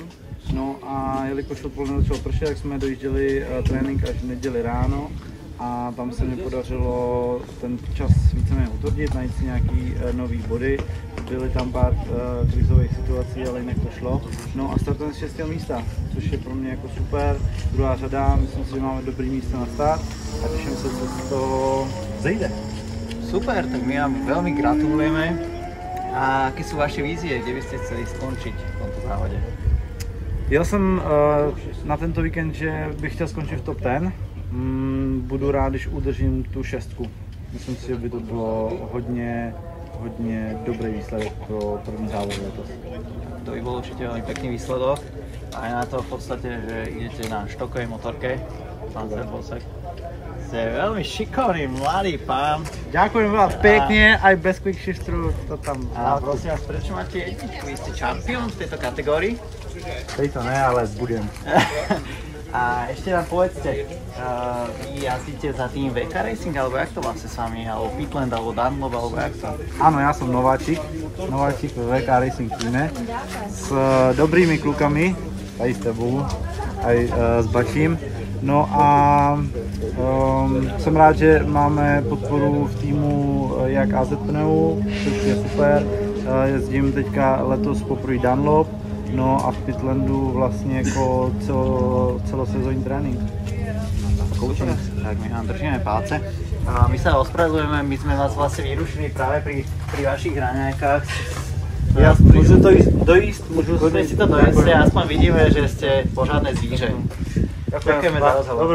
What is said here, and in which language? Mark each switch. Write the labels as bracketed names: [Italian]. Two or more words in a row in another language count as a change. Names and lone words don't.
[Czech] No a jelikož odpoledne začalo pršet, tak jsme dojížděli trénink až v neděli ráno a tam se mi podařilo ten čas víceméně utvrdit, najít si nějaký nový body. Byly tam pár krizových situací, ale jinak to šlo. No a startujeme z 6. místa, což je pro mě jako super. Druhá řada, myslím si, že máme dobrý místo na start a těším se, co to zejde. [Slovak] Super, tak my vám veľmi gratulujeme. A aké sú vaše vízie, kde by ste chceli skončiť v tomto závode? [Czech] Jel jsem na tento víkend, že bych chtěl skončit v top 10. Budu rád, když udržím tu 6. Myslím si, že by to bylo hodně dobrý výsledek pro první závod letos. [Slovak] To by bol určite veľmi pekný výsledok. Aj na to v podstate, že idete na štokovej motorke, pán Serbousek. Ste veľmi šikovný, mladý pán. Ďakujem vám pekne, aj bez [English] quick shifteru [Slovak] to tam. A prosím vás, prečo máte jedničku? Vy ste čampión v tejto kategórii? Tejto ne, ale budem. A ešte nám povedzte, vy jazdíte za tým VK Racing, alebo jak to vlastne s vami, alebo Pitland, alebo Dunlop, alebo jak to? Áno, ja som nováčik v VK Racing týme s dobrými klukami, aj s tebou, aj s Bačím. [Czech] No a Jsem rád, že máme podporu v týmu jak AZ Pneu, což je super. Jezdím teďka letos poprvé Dunlop, no a v Pitlandu vlastně jako celosezónní trénink. Coaching. [Slovak] Tak my vám držíme palce. A my sa ospravedlujeme, my sme vás vlastne vyrušili práve pri vašich raňajkách. Ja môžu to dojsť? Môžeme si to dojsť, aspoň vidíme, že ste pořádne zvíře. Ďakujeme za rozhovor.